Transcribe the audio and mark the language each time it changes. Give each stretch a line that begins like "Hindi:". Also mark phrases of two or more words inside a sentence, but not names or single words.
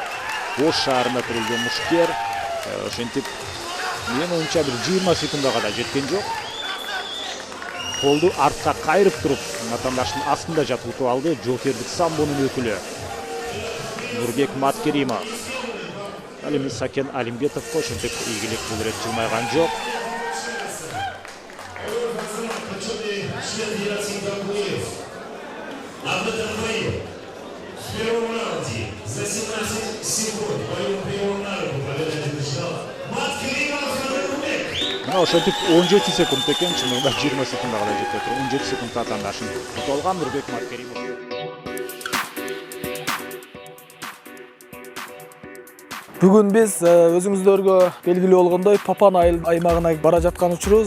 Kyrgyz: Ош шаарында төрөлгөн мушкер. Ошентип мен оюнча бир 20 секундага да жеткен жок. Колду артка кайрып туруп, атандаштын астында жатып алды. Жокердик самбонун өкүлү Нурбек Маткеримов. Ал эми Сакен Алимбетовго ошентип ийгилик бул ирет жылмайган жок.
Russian: В первом раунде за 17 секунд боевым приемом на руку победа одержал Маткеримов Нурбек.
Kyrgyz: Ошентип 17 секунд экен, чынында 20 секундага да жетпей туруп 17 секунд атандашын утуп алган Нурбек Маткеримов. Бүгүн биз өзүңүздөргө белгилүү болгондой Папан аймагына бара жаткан учурубуз.